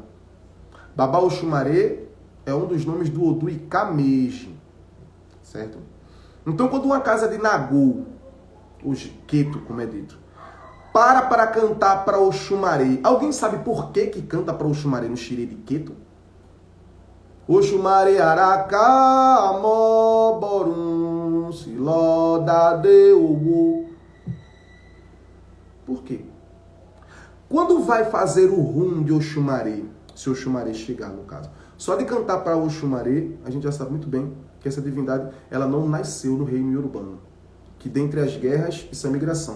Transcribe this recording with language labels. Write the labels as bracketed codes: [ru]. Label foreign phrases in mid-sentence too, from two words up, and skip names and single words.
[pt] Babá Oxumaré é um dos nomes do Odu Ikameji, certo? Então, quando uma casa de Nagô, o Queto, como é dito, para cantar para Oxumaré, alguém sabe por que canta para Oxumaré no xirê de Queto? [yo] Oxumaré Aracá, Amó, Borum, Siló, Dadeu. [pt] Por quê? Quando vai fazer o rum de Oxumaré, se Oxumaré chegar no caso, só de cantar para Oxumaré, a gente já sabe muito bem que essa divindade, ela não nasceu no reino iorubano, que dentre as guerras, isso é migração.